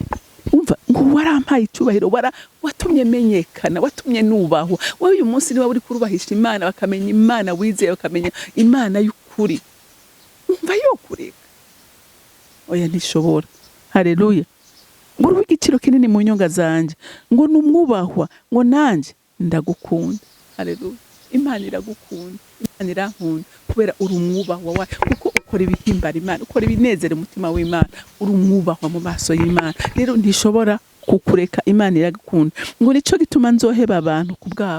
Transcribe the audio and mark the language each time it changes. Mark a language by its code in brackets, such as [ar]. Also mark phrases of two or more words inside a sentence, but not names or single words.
[rn] Umva ngo warampaye icubahiro, watumye menyekana, watumye nubahwa. Wowe uyu munsi niba uri kurubahisha Imana, bakamenya Imana wizeye, bakamenya Imana y'ukuri, umva yokureka. Oya ntishobora. Haleluya. ngo urw'igiciro kinini mu nyonga zanje, ngo numwubahwa, ngo nanje ndagukunda. Haleluya. Imana iragukunda, Imana irankunda kubera uri umwubahwa wayo, kuko ukora ibihimbara Imana, ukora ibinezera umutima w'Imana, uri umwubahwa mu maso y'Imana. Rero ntishobora kukureka, Imana iragukunda. Ngo nico gituma nzoheba abantu ku bwawe.